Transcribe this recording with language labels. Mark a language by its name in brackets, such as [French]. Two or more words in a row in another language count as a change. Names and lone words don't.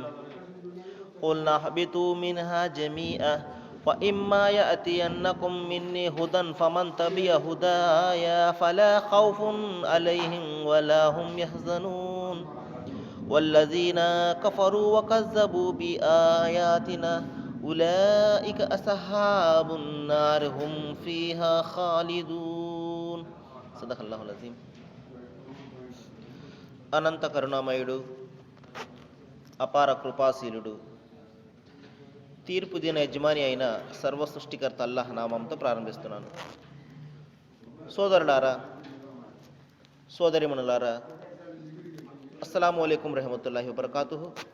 [Arabic] قلنا اهبطوا منها جميعا فإما يأتينكم مني هدى فمن تبع هدايا فلا خوف عليهم ولا هم يحزنون والذين كفروا وكذبوا بآياتنا أولئك أصحاب النار هم فيها خالدون. صدق الله العظيم. [Telugu] అనంత కరుణామయుడు, అపార కృపాశీలుడు, తీర్పు దిన యజమాని అయిన సర్వ సృష్టికర్త అల్లాహ్ నామంతో ప్రారంభిస్తున్నాను. సోదరులారా, సోదరిమణులారా, [Arabic] السلام عليكم ورحمة الله وبركاته.